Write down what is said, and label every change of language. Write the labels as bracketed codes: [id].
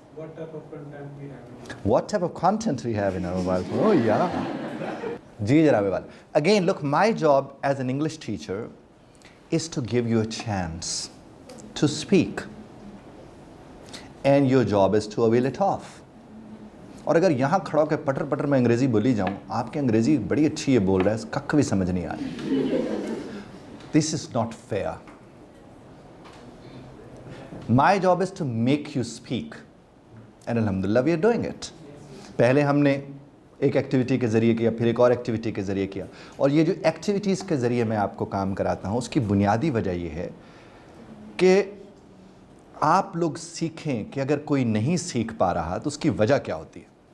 [en] What type of content we have? What type of content we have in our mobile phone? Oh, yeah. Ji Janab Iqbal. Again, look, my job as an English teacher is to give you a chance to speak. And your job is to avail it off. [ur] اور اگر یہاں کھڑا ہو کے پٹر پٹر میں انگریزی بولی جاؤں، آپ کی انگریزی بڑی اچھی ہے بول رہا ہے، ککھ بھی سمجھ نہیں آ رہی. [en] This is not fair. My job is to make you speak. And alhamdulillah we are doing it. [ur] پہلے ہم نے ایک ایکٹیویٹی کے ذریعے کیا، پھر ایک اور ایکٹیویٹی کے ذریعے کیا. اور یہ جو ایکٹیویٹیز کے ذریعے میں آپ کو کام کراتا ہوں اس کی بنیادی وجہ یہ ہے کہ آپ لوگ سیکھیں کہ اگر کوئی نہیں سیکھ پا رہا تو اس کی وجہ کیا ہوتی ہے.